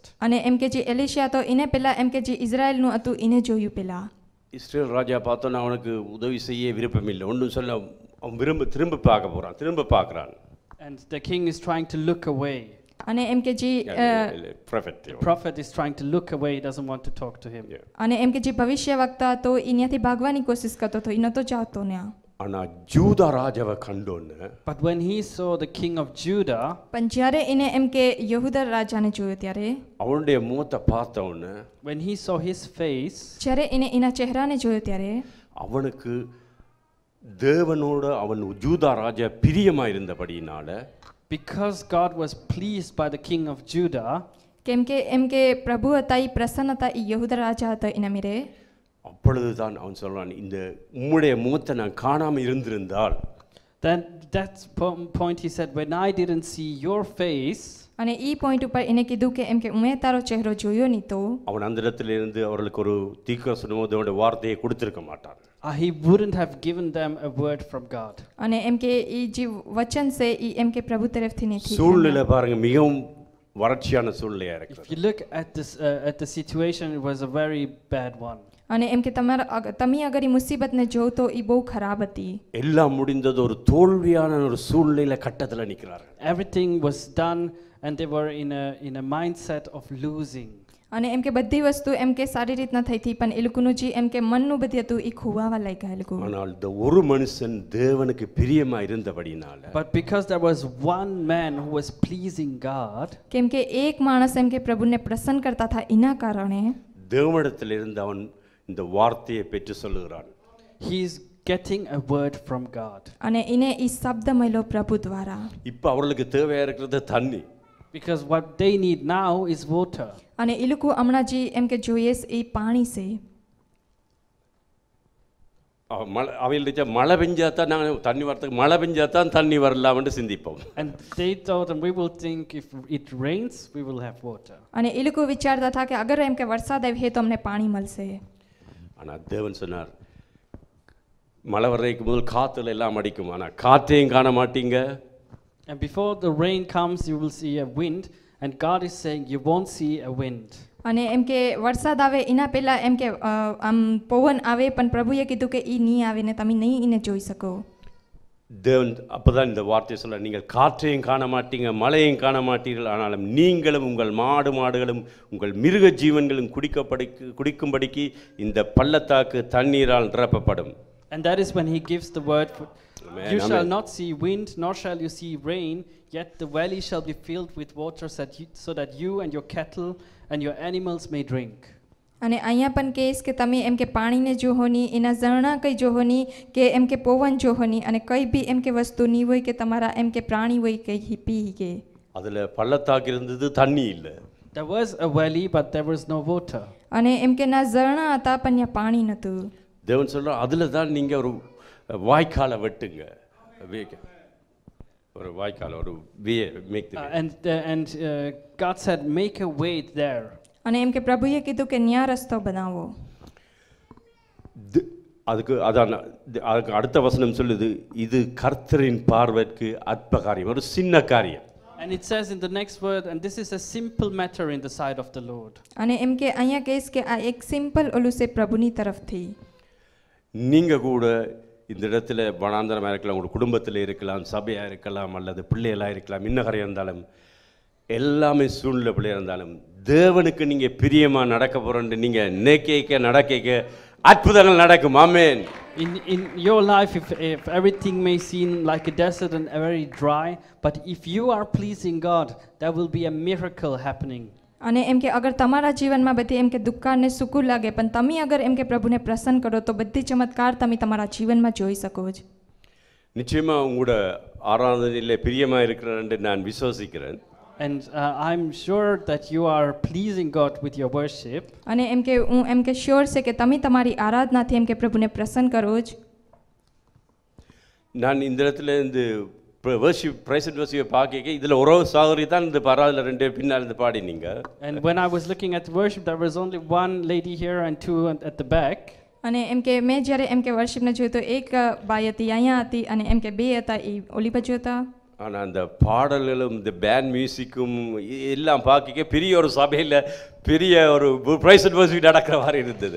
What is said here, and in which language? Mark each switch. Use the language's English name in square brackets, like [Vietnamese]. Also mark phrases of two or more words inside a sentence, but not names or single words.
[Gujarati] અને એમ કે જે એલિશા હતો એને પહેલા એમ કે જે ઇઝરાયલનું હતું એને જોયું પહેલા. [Tamil] இஸ்ரேல் ராஜா பார்த்தோன்னா அவனுக்கு உதவி செய்ய விருப்பம் இல்லை. ஒன்றும் சொல்ல அவன் திரும்ப பார்க்க போறான். திரும்ப பார்க்கறான். [English] And the king is trying to look away. [Gujarati] અને એમ કે જે [English] prophet is trying to look away, he doesn't want to talk to him. [Gujarati] અને એમ કે જે ભવિષ્યવક્તા હતો એનાથી ભાગવાની કોશિશ કરતો હતો, એ નતો ચાહતો ને. [Tamil] ஆனா யூதா ராஜாவை கண்டோன்னு [English] But when he saw the king of Judah, [Gujarati] પણ જ્યારે એને એમ કે યહૂદા રાજાને જોયો ત્યારે, [Tamil] அவனுடைய முகத்தை பார்த்தவொன்னு, [English] when he saw his face, [Gujarati] જ્યારે એને એના ચહેરાને જોયો ત્યારે [Tamil] அவனுக்கு தேவனோட அவன் யூதா ராஜா பிரியமா இருந்தபடியினால, [English] because God was pleased by the king of Judah, [Gujarati] કેમ કે એમ કે પ્રભુ હતા, ઈ પ્રસન્ન હતા ઈ યહૂદા રાજા હતા એના મેરે. [Tamil] அப்பொழுதுதான் அவன் சொல்றான், இந்த உம்முடைய முகத்தை நான் காணாம இருந்திருந்தால், [English] then that point he said, when I didn't see your face, [Gujarati] અને ઈ પોઈન્ટ ઉપર એને કીધું કે એમ કે ઉમે તારો ચહેરો જોયો ની તો [Tamil] அவன் அந்த இடத்துல இருந்து அவர்களுக்கு ஒரு தீர்க்கதரிசனமோ தேவனுடைய வார்த்தையை கொடுத்திருக்க மாட்டான். [English] he wouldn't have given them a word from God. [Gujarati] અને એમ કે ઈ જે વચન છે ઈ એમ કે પ્રભુ તરફથી નથી. [Tamil] சூழ்நிலை பாருங்க, மிகவும் வறட்சியான சூழ்நிலையா இருக்கு. [English] If you look at this at the situation, it was a very bad one. [Gujarati] અને એમ કે તમે અગર ઈ મુસીબતને જોવ તો ઈ બહુ ખરાબ હતી. [Tamil] எல்லாம் முடிந்தது, ஒரு தோல்வியான ஒரு சூழ்நிலை கட்டத்துல நிக்கிறார்கள். [English] Everything was done and they were in a mindset of losing. [Gujarati] અને એમ કે બધી વસ્તુ એમ કે સારી રીતના થઈ હતી, પણ એ લોકોનું જે એમ કે મનનું બધી હતું ઈ ખોવાવા લાગ્યા એ લોકો. [Tamil] ஆனால் இந்த ஒரு மனுஷன் தேவனுக்கு பிரியமா இருந்தபடினால, [English] but because there was one man who was pleasing God, [Gujarati] કેમ કે એક માણસ એમ કે પ્રભુને પ્રસન્ન કરતા હતા એના કારણે [Tamil] தேவனிடத்திலிருந்து அவன் இந்த வார்த்தையை பெற்று சொல்லுகிறான். [English] he is getting a word from God. [Gujarati] અને એને ઈ શબ્દ મળ્યો પ્રભુ દ્વારા. [Tamil] இப்ப அவங்களுக்கு தேவையா இருக்கிறது தண்ணி. [English] Because what they need now is water. [Gujarati] અને એ લોકો હમણાં જે એમ કે જોઈએ એ પાણી છે. [Tamil] அவையில்ட்ட மழை பெஞ்சா தான் நாங்கள் தண்ணி வரதுக்கு, மழை பெஞ்சா தான் தண்ணி வரலாம்னு சிந்திப்போம். [English] And they thought, and we will think, if it rains we will have water. [Gujarati] અને એ લોકો વિચારતા હતા કે અગર એમ કે વરસાદ આવે તો અમને પાણી મળશે. [Tamil] ஆனா தேவன் சொன்னார், மழை வர்றதுக்கு முதல் காத்துல எல்லாம் அடிக்கும், ஆனா காற்றையும் காண மாட்டீங்க. [English] And before the rain comes you will see a wind, and God is saying you won't see a wind. [Gujarati] અને એમ કે વરસાદ આવે એના પહેલા એમ કે આમ પવન આવે, પણ પ્રભુએ કીધું કે ઈ નહીં આવે ને તમે નહીં એને જોઈ શકો. [Tamil] தேவன் அப்பதான் இந்த வார்த்தையை சொல்ல, நீங்கள் காற்றையும் காண மாட்டீங்க, மழையையும் காண மாட்டீர்கள், ஆனாலும் நீங்களும் உங்கள் மாடுகளும் உங்கள் மிருக ஜீவன்களும் குடிக்கும்படிக்கு இந்த பள்ளத்தாக்கு தண்ணீரால் நிரப்பப்படும். [English] And that is when he gives the word, Amen. you shall Amen. not see wind nor shall you see rain, yet the valley shall be filled with water so that you and your cattle and your animals may drink. [Gujarati] અને અહીંયા પણ કહેશ કે તમે એમ કે પાણીને જોહો ની, એના ઝરણા કઈ જોહો ની, કે એમ કે પવન જોહો ની, અને કઈ બી એમ કે વસ્તુ ની હોય કે તમારા એમ કે પ્રાણી હોય કઈ પી કે. [Tamil] அதுல பள்ளத்தாக்கு இருந்தது, தண்ணி இல்லை. [English] There was a valley but there was no water. [Gujarati] અને એમ કે ના ઝરણા હતા પણ ત્યાં પાણી નતું. [Tamil] தேவன் சொல்ற, அதுல தான் நீங்க ஒரு வாய்க்காலை வெட்டுங்க, ஒரு வாய்க்கால், ஒரு [English] and God said make a way there. [Gujarati] અને એમ કે પ્રભુએ કીધું કે ન્યા રસ્તો બનાવો. [Tamil] அதுக்கு அதான் அதுக்கு அடுத்த வசனம் சொல்லுது, இது கர்த்தரின் பார்வைக்கு அற்ப காரியம், ஒரு சின்ன காரியம். [English] And it says in the next word, and this is a simple matter in the sight of the Lord. [Gujarati] અને એમ કે અહીંયા કહેશ કે આ એક સિમ્પલ ઓલું છે પ્રભુની તરફથી. [Tamil] நீங்க கூட இந்த இடத்துல வனாந்தரமாக இருக்கலாம், உங்கள் குடும்பத்தில் இருக்கலாம், சபையாக இருக்கலாம், அல்லது பிள்ளைகளாக இருக்கலாம், இன்னகரையாக இருந்தாலும், எல்லாமே சூழ்நிலை பிள்ளையாக இருந்தாலும், தேவனுக்கு நீங்கள் பிரியமாக நடக்க போகிறோன்னு நீங்கள் நினைக்க நடக்க அற்புதங்கள் நடக்கும். ஆமென். [English] In your life, if everything may seem like a desert and very dry, but if you are pleasing God, there will be a miracle happening. [Gujarati] અને એમ કે અગર તમારા જીવનમાં બધી એમ કે દુકાળ ને સૂકું લાગે પણ તમે અગર એમ કે પ્રભુને પ્રસન્ન કરો તો બધી ચમત્કાર તમે તમારા જીવનમાં જોઈ શકો છો. [Tamil] நிச்சயமா உங்களோட ஆராதனையிலே பிரியமா இருக்கிறார் என்று நான் விசுவாசிக்கிறேன். [English] And I'm sure that you are pleasing God with your worship. [Gujarati] અને એમ કે હું એમ કે શ્યોર છે કે તમે તમારી આરાધનાથી એમ કે પ્રભુને પ્રસન્ન કરો છો. [Tamil] நான் இந்த இடத்துல இந்த [English] worship praise and worship [Tamil] பார்க்க இதுல ஒரு சகோதரி தான் இந்த பராதுல ரெண்டு பின்னால் இருந்து பாடினீங்க. [English] And when I was looking at worship, there was only one lady here and two at the back. [Gujarati] અને એમ કે મેં જ્યારે એમ કે વર્શિપને જોયું તો એક બાઈ હતી અહીંયા હતી અને એમ કે બે હતા એ ઓલી બાજુ હતા. [Tamil] ஆனால் அந்த பாடல்களும் இந்த [English] band music [Tamil] எல்லாம் பார்க்க பெரிய ஒரு சபையில் பெரிய ஒரு [English] praise and worship [Tamil] நடக்கிற மாதிரி இருந்தது.